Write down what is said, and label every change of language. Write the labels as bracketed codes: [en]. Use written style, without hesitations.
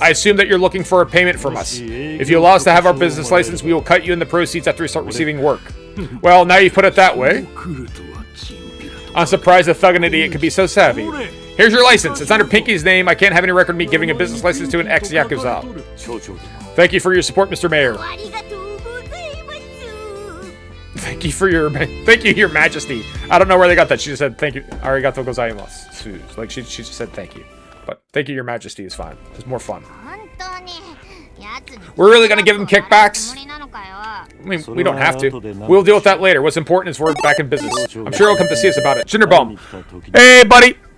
[en] I assume that you're looking for a payment from us. If you allow us to have our business license, we will cut you in the proceeds after we start receiving work. Well, now you put it that way. I'm surprised a thug and idiot could be so savvy. Here's your license. It's under Pinky's name. I can't have any record of me giving a business license to an ex-Yakuza. [ja] 町長だ [en] Thank you for your support, Mr. Mayor. [ja] ありがとうございます [en] Thank you, Your Majesty. I don't know where they got that. She just said thank you. [ja] Arigato gozaimasu. [en] Like she just said thank you. But thank you, Your Majesty is fine. It's more fun. [ja] 本当にやつに [en] We're really gonna give him kickbacks? [ja] つもりなのかよ [en] I mean, we don't have to. We'll deal with that later. What's important is we're back in business. I'm sure he'll come to see us about it. Jinderbomb. Hey, buddy.